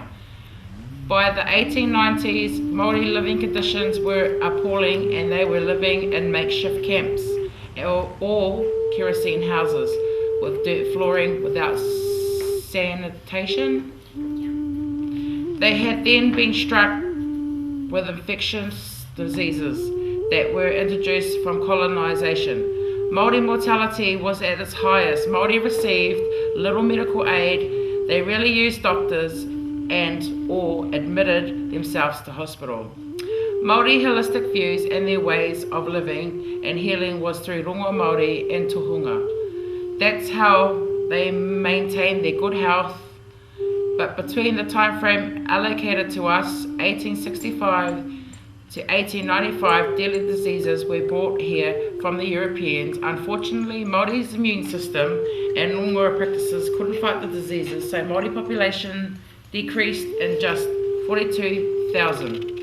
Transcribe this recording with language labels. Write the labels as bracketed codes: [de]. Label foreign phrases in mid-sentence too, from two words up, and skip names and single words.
[en] By the 1890s, Māori living conditions were appalling, and they were living in makeshift camps, or kerosene houses with dirt flooring without sanitation. They had then been struck with infectious diseases that were introduced from colonisation. Māori mortality was at its highest. Māori received little medical aid. They rarely used doctors and or admitted themselves to hospital. Māori holistic views and their ways of living and healing was through [mi] rongo Māori [en] and tohunga. That's how they maintained their good health. But between the time frame allocated to us, 1865 to 1895, deadly diseases were brought here from the Europeans. Unfortunately, Māori's immune system and rongoa practices couldn't fight the diseases, so Māori population decreased in just 42,000.